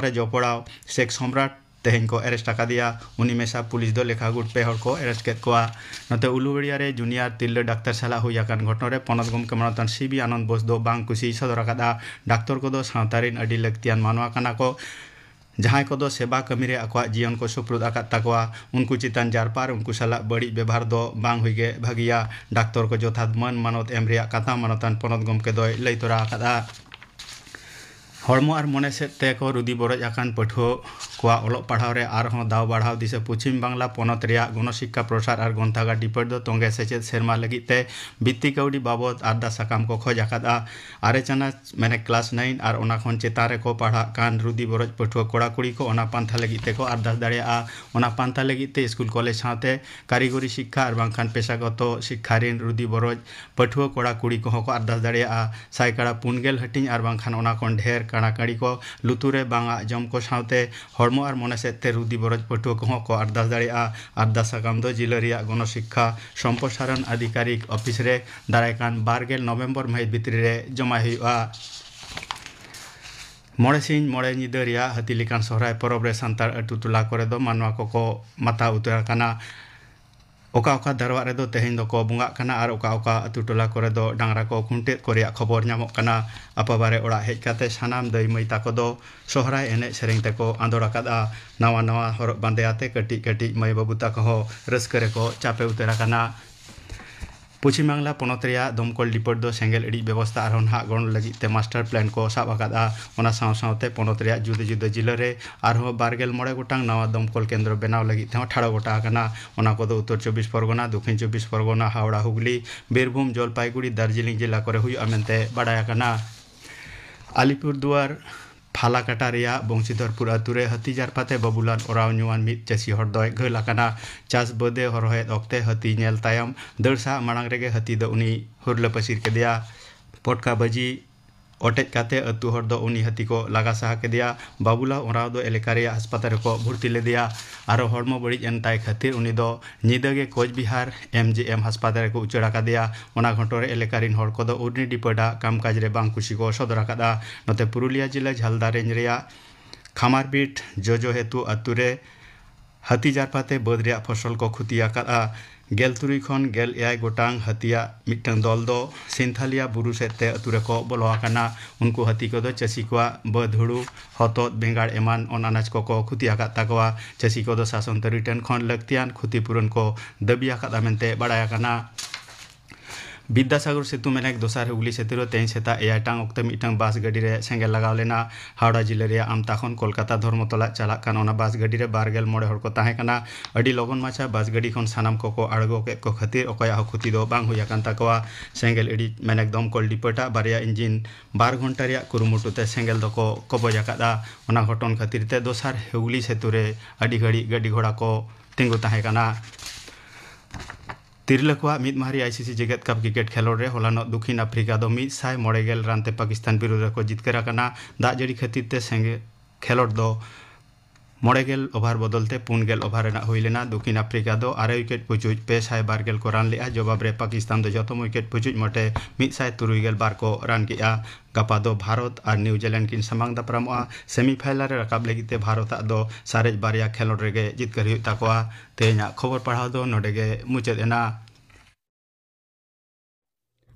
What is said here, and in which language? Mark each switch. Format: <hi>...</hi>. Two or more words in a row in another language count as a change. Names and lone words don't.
<sat>रे जपड़ाव शेख सम्राट तेहन को अरेस्ट आका दिया उनी मेसा पुलिस दो लेखा गुट पे हर को अरेस्ट केत को नते उलुबेड़िया रे जूनियर तिरला डाक्टर साला हुयाकान घटना रे पनत गम कमरतन सीबी आनंद बोस दो बांग कुसी सदर आकादा डाक्टर को दो सावतारिन अडी लक्तियान मानवा काना को जहां को दो सेवा कमी रे अकवा जीवन को सुप्रुद आकात ताकवा उनको चितान जारपार उनको साला बड़ी व्यवहार दो बांग हुईगे भागिया डाक्टर को जोथात मन मानत एम रे कथा मानतन पनत गम के दो लई तोरा आकादा हड़मो और मने से ते को रुदी बरज आकान पठो को ओलो पढ़ाव रे आरहों दाव बढ़ाव दिसे पश्चिम बांग्ला पनत रे गणशिक्षा प्रसार और गंथागा डिपार्ट दो तोंगे सेचेद सेरमा लगी ते बित्ती कौड़ी बाबद आरदा साकाम को खोज आकादा आरे चना मैंने क्लास 9 और ओना खन चेतारे को पढ़ा कान रुदी बरज पठो कोड़ा कुड़ी को ओना पांथा लगी ते को आरदास दाड़िया ओना पांथा लगी ते</sat> <en>school college</en> <sat>साथे कारीगरी शिक्षा और बांखान पेशागत शिक्षारिन रुदी बरज पठो कोड़ा कुड़ी को को आरदास दाड़िया साइकाड़ा पुनगेल हटिंग और बांखान ओना कोन ढेर काड़ी को लुतुरे बांगा जम को साथे हड़मो और मने सेते रुदी बरज पटुआ को आरदास दाड़िया आरदास साकाम दो जिला रिया गणशिक्षा सम्प्रसारण अधिकारिक ऑफिस रे दारायकान 12 नवेम्बर माहित भितरी रे जमा हुआ मोड़े सिंह मोड़े निदा रिया हाथी लेकान सोहराय परब रे सांतार अतु टोला करे दो मानवा को माथा उतरा काना ओका ओका दरवा रे दो तेहेन दो को बुंगा काना और ओका ओका अतु टोला करे दो डांगरा को खुंटे करे खबर नामक काना अपाबारे ओड़ा हेज काते सानाम दै मै ताको दो सोहराय एने सेरेंग तको आंदोड़ा कादा नवा नवा हरक बांदेयाते कटी कटी मै बाबू ताको हो रस्करे को चापे उतरा काना पश्चिम बांग्ला पनत रेया दमकल डिपार्ट दो सेंगेल एडी व्यवस्था और हा गण लगी ते</sat> <en>master plan</en> <sat>को साब आकादा ओना साव सावते पनत रेया जुदा जुदा जिला रे आरो 12 गोटांग नवा दमकल केंद्र बनाव लगी ते 18 गोटा काना ओना को दो उत्तर 24 परगना दक्षिण 24 परगना हावड़ा हुगली बीरभूम जलपाईगुड़ी दार्जिलिंग जिला करे हुई अमेंते बाडाया काना अलीपुरदुआर फालाकाटा रेया बंशीधरपुर अतुरे हाथी जारपाते बाबुलाल ओराव नुआन मित चासी हरदय घलाकाना चास बदे हरहेद अक्ते हाथी नेल तायम दरसा मांग रेगे हाथी दो उनी हुरले पसिर केदिया पटका बजी ओटेज काते अतु हर दो उनी हाथी को लगा सहा केदिया बाबुला ओराव दो एलेका रे अस्पताल को भर्ती लेदिया आरो हड़मो बड़ी एनताय खातिर उनी दो निदागे कोचबिहार एमजीएम अस्पताल को उचड़ा कादिया ओना घटोरे एलेका रिन हड़ को दो उर्नी डिपार्टा कामकाज रे बांग खुशी को सदर कादा नते पुरुलिया जिला झालदा रेंज रेया खामारबीट जोजो हेतु अतुरे हाथी जारपाते बद रेया फसल को खुतिया कादा गेल तुरी खन गेल एआई गोटांग हतिया मिटंग दल दो सिंथालिया बुरु सेते अतुरे को बोलवाकाना उनको हती को दो चसी को बद हुड़ू हतोत बेंगाड़ एमान अन अनाज को खुतिया ताकवा चसी को दो शासन रिटर्न खन लक्तियान क्षतिपूरण को दबिया कादा मेनते बाडायाकाना विद्यासागर सेतु मेनेक दोसार हुगली सेतुरो तेन सेता एयाटांग ओक्ते मिटंग बास गाड़ी रे सेंगेल लगाव लेना हावड़ा जिले रे आमता खन कोलकाता धर्मतला चला कान ओना बास गाड़ी रे 12 मोड़े हड़ को ताहे काना अडी लगन माछा बास गाड़ी खन सानाम को आड़गो के को खातिर ओकया हो खुती दो बांग हुया कान ताकवा सेंगेल एडी मेनेक दमकल डिपार्टा बारिया इंजिन 12 घंटा रे कुरुमुटुते सेंगेल दो को कबजा कादा ओना घटन खातिर ते दोसार हुगली सेतु रे अडी घड़ी गाड़ी घोड़ा को तिंगु ताहे काना तिरलकुआ मिद मारी आईसीसी जगत कप क्रिकेट खेलोड रे होलानो दक्षिण अफ्रीका दो 190 रानते पाकिस्तान विरुद्ध को जितकर दा जड़ी खातिर ते सेंगे खेलोड दो 90 ओभार बदलते 4 ओभार हुई लेना दक्षिण अफ्रीका दो 6 विकेट पुचुज 212 को रान लेआ जवाब रे पाकिस्तान दो जतम विकेट पुचुज मटे 172 को रान किया गपा दो भारत और न्यूजीलैंड किन समांग दापरामोआ सेमीफाइनल रे रकाब लगिते भारत दो सारेज बारिया खेलोड रेगे जितकर हुई ताकोआ तेना खबर पढ़ाव दो नोडेगे मुचाद एना</sat>